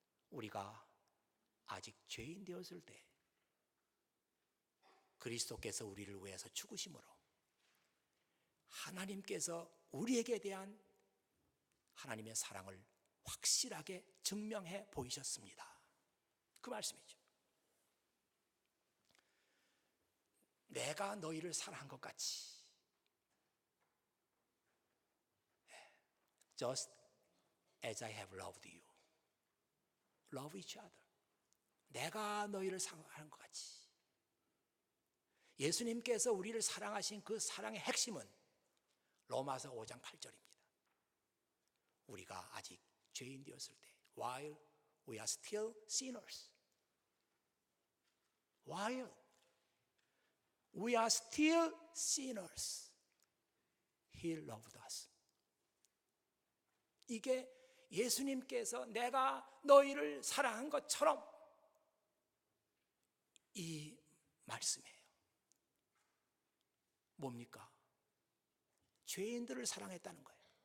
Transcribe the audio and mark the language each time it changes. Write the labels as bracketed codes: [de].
[ko] 우리가 아직 죄인 되었을 때 그리스도께서 우리를 위해서 죽으심으로 하나님께서 우리에게 대한 하나님의 사랑을 확실하게 증명해 보이셨습니다. 그 말씀이죠. 내가 너희를 사랑한 것 같이 [en] Just as I have loved you, love each other. [ko] 내가 너희를 사랑한 것 같이. 예수님께서 우리를 사랑하신 그 사랑의 핵심은 로마서 5장 8절입니다. 우리가 아직 죄인 되었을 때, [en] while we are still sinners, while we are still sinners, He loved us. [ko] 이게 예수님께서 내가 너희를 사랑한 것처럼 이 말씀이에요. 뭡니까? 죄인들을 사랑했다는 거예요.